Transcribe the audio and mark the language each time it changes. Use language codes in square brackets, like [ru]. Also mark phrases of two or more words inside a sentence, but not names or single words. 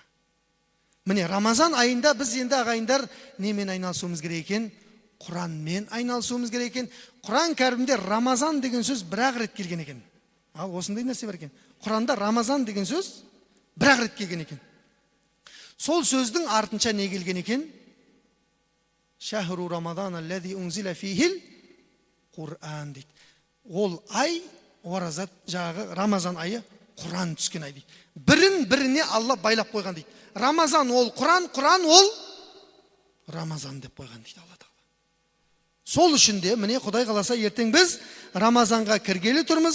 [kk] Міне, Рамазан айында біз енді ағайындар немен айналысуымыз керек екен? Құранмен айналысуымыз керек екен. Құран кәрімде Рамазан деген сөз бір-ақ рет келген екен. Ал осындай нәрсе бар екен. Құранда Рамазан деген сөз бір-ақ рет келген екен. Сол сөздің артынша не келген екен? [ar] شهر رمضان الذي أنزل فيه القرآن дейді. [kk] Ол ай, оразат жағы Рамазан айы Құран түскен ай дейді. Бірін-біріне Алла байлап қойған дейді. Рамазан ол Құран, Құран ол Рамазан деп қойған дейді Алла Тағала. Сол үшін де міне Құдай қаласа ертең біз Рамазанға кіргелі тұрмыз.